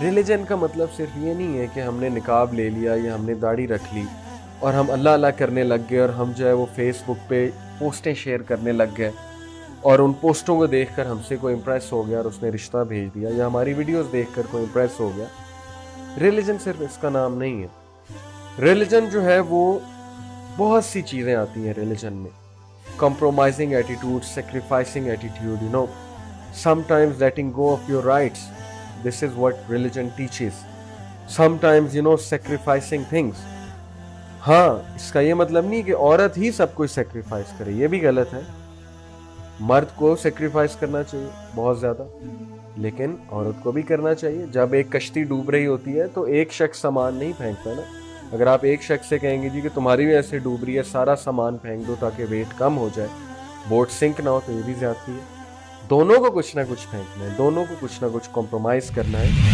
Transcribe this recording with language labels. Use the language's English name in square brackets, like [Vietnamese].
[Urdu] Religion کا مطلب صرف یہ نہیں ہے کہ ہم نے نقاب لے لیا یا ہم نے داڑھی رکھ لی اور ہم اللہ اللہ کرنے لگ گئے اور ہم جو ہے وہ فیس بک پہ پوسٹیں شیئر کرنے لگ گئے اور ان پوسٹوں کو دیکھ کر ہم سے کوئی امپریس ہو گیا اور اس نے رشتہ بھیج دیا, یا ہماری ویڈیوز دیکھ کر کوئی امپریس ہو گیا. ریلیجن صرف اس کا نام نہیں ہے. ریلیجن جو ہے وہ بہت سی چیزیں آتی ہیں ریلیجن میں. [English] compromising attitude, sacrificing attitude, sometimes letting go of your rights. This is what religion teaches. Sometimes, sacrificing things. [Urdu] ہاں, اس کا یہ مطلب نہیں کہ عورت ہی سب کچھ سیکریفائس کرے, یہ بھی غلط ہے. مرد کو سیکریفائس کرنا چاہیے بہت زیادہ, لیکن عورت کو بھی کرنا چاہیے. جب ایک کشتی ڈوب رہی ہوتی ہے تو ایک شخص سامان نہیں پھینکتا نا. اگر آپ ایک شخص سے کہیں گے جی کہ تمہاری وجہ سے ڈوب رہی ہے, سارا سامان پھینک دو تاکہ ویٹ کم ہو جائے, بوٹ سنک نہ ہو, تو یہ بھی زیادتی ہے. دونوں کو کچھ نہ کچھ پھینکنا ہے, دونوں کو کچھ نہ کچھ کمپرومائز کرنا ہے.